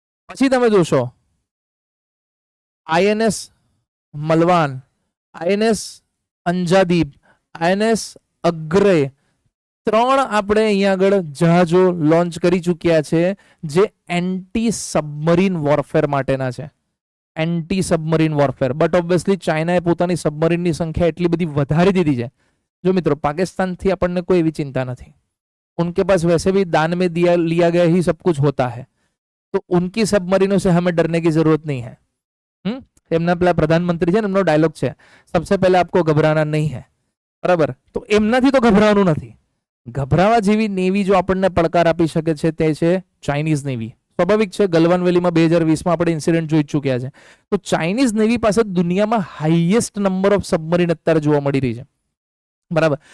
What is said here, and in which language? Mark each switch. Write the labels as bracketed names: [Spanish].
[Gujarati] પછી તમે જોશો આઈએનએસ મલવાન, આઈએનએસ અંજાદીપ, આઈએનએસ અગ્રય, 3 આપણે અહીંયા આગળ જહાજો લોન્ચ કરી ચૂક્યા છે જે એન્ટી સબમરીન વોરફેર માટેના છે. Anti submarine warfare. But obviously ચાઇનાએ પોતાની સબમરીનની સંખ્યા એટલી બધી વધારી દીધી છે. જો મિત્રો, પાकिस्तान થી આપણને કોઈ એવી ચિંતા નથી. [Hindi] उनके पास वैसे भी दान में दिया लिया गया ही सब कुछ होता है, तो उनकी सबमरीनों से हमें डरने की जरूरत नहीं है. [Gujarati] એમના પેલા પ્રધાનમંત્રી છે ને, એમનો ડાયલોગ છે, [Hindi] સબસે પહેલા આપકો ઘબરાના નહીં હૈ, [Gujarati] બરાબર. તો એમનાથી તો ગભરાવાનું નથી. ગભરાવા જેવી નેવી જો આપણને પડકાર આપી શકે છે તે છે ચાઇનીઝ નેવી. સ્વાભાવિક છે, ગલવાન વેલીમાં 2020માં આપણે ઇન્સિડન્ટ જોઈ ચૂક્યા છે. તો ચાઇનીઝ નેવી પાસે દુનિયામાં હાઈએસ્ટ નંબર ઓફ સબમરીન અત્યારે જોવા મળી રહી છે, બરાબર.